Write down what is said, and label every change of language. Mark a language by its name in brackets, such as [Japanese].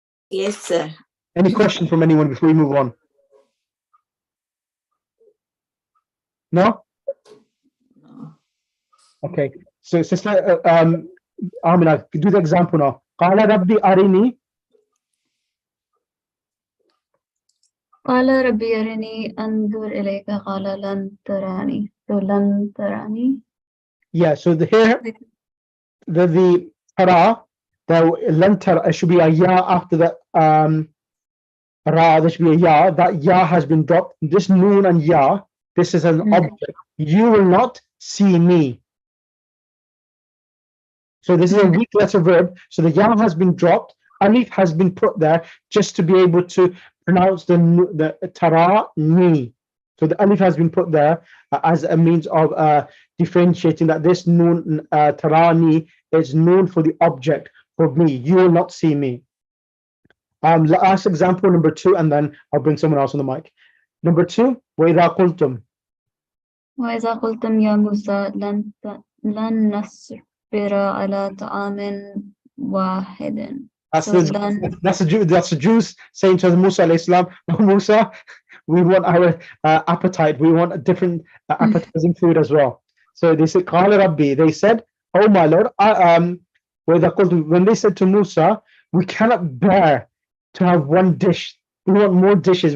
[English] Yes, sir. Any questions from anyone before we move on? No? Okay. So Sister Amina, do the example now. [Arabic] قال ربي أرني. قال ربي أرني أنظر إليك قال لن تراني. [English] So [Arabic] لن تراني. [English] Yeah, so here the tara, the lan tara should be a ya after the ra, there should be a ya. That ya has been dropped. This noon and ya, this is an object. You will not see me. So this is a weak letter verb. So the ya has been dropped. Alif has been put there just to be able to pronounce the tara ni. So the alif has been put there as a means of differentiating that this noon tara ni is known for the object, for me. You will not see me. Last example number 2, and then I'll bring someone else on the mic. Number 2, [Arabic] وَإِذَا قُلْتُمْ. وإذا قلتم يا موسى لن نصبر على طعام واحد. [English] That's the Jews saying to Musa alayhi salam, "Oh, Musa, we want our appetite. We want a different appetizing food as well." So they said, "Qala Rabbi." They said, "Oh my Lord." When they said to Musa, "We cannot bear to have one dish. We want more dishes.